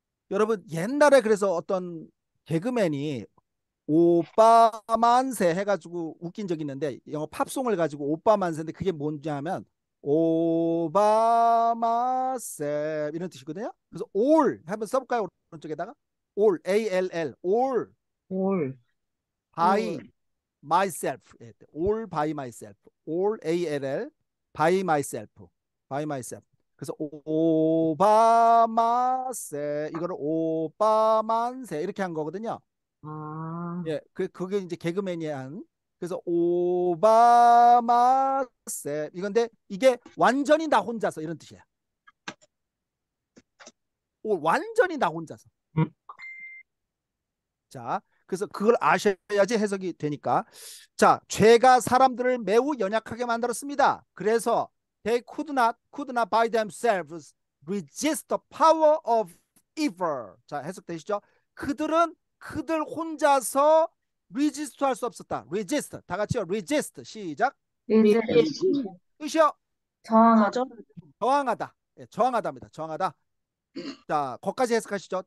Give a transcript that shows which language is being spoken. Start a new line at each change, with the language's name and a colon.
Korean: 여러분 옛날에 그래서 어떤 개그맨이 오빠 만세 해가지고 웃긴 적이 있는데 영어 팝송을 가지고 오빠 만세인데 그게 뭔지 하면 오바마세 이런 뜻이거든요. 그래서 all 한번 써볼까요? 오른쪽에다가
English: all, A-L-L, all
Korean: 올.
English: by myself, all by myself, all A-L-L, by myself, by myself.
Korean: 그래서 오바마세 이거를 오바만세 이렇게 한 거거든요. 아, 예, 그게 이제 개그맨이 한. 그래서 오바마세 이건데 이게 완전히 나 혼자서 이런 뜻이야. 완전히 나 혼자서. 자, 그래서 그걸 아셔야지 해석이 되니까. 자, 죄가 사람들을 매우 연약하게 만들었습니다. 그래서
English: they could not by themselves resist the power of evil.
Korean: 자, 해석되시죠? 그들 혼자서 resist 할 수 없었다. resist. 다 같이요. resist. 시작. 이제 뜻이요. 저항하죠. 저항하다. 예, 저항하다입니다. 저항하다. 자, 거기까지 해석하시죠.